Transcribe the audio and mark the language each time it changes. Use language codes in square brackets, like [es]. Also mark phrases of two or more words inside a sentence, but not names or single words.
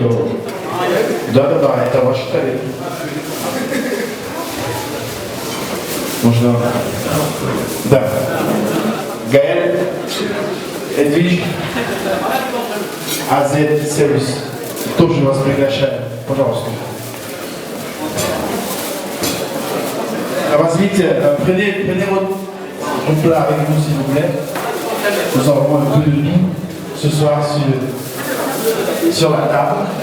[ru] Да, это ваши тарелки. Можно... Да. Гаэль, Эдвиж, AZ сервис. Тоже вас приглашаем. Пожалуйста. Возьмите, [fr] prenez votre plat avec vous s'il vous plaît. Nous avons un peu de tout ce soir sur la table.